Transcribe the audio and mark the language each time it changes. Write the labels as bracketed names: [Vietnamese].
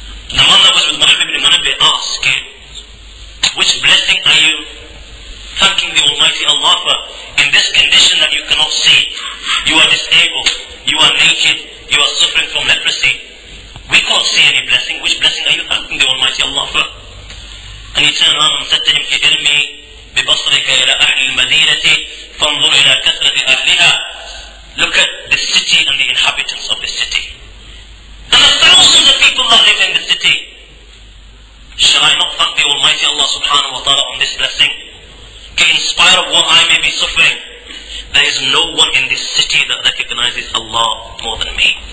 [English] The man that was with Wahb ibn Munabbih asked, which blessing are you thanking the Almighty Allah for? In this condition that you cannot see, you are disabled, you are naked, you are suffering from leprosy. We can't see any blessing. Which blessing are you thanking the Almighty Allah for? And he turned around and said to him, [Arabic] إِرْمِي بِبَصْرِكَ إِلَى أَهْلِ الْمَدِينَةِ فَانْظُرْ إِلَى كَثْرَةِ أَهْلِهَا. [English] Look at the city and the inhabitants of the city, and the thousands of people that live in the city. Shall I not thank the Almighty Allah subhanahu wa ta'ala on this blessing? In spite of what I may be suffering, there is no one in this city that recognizes Allah more than me.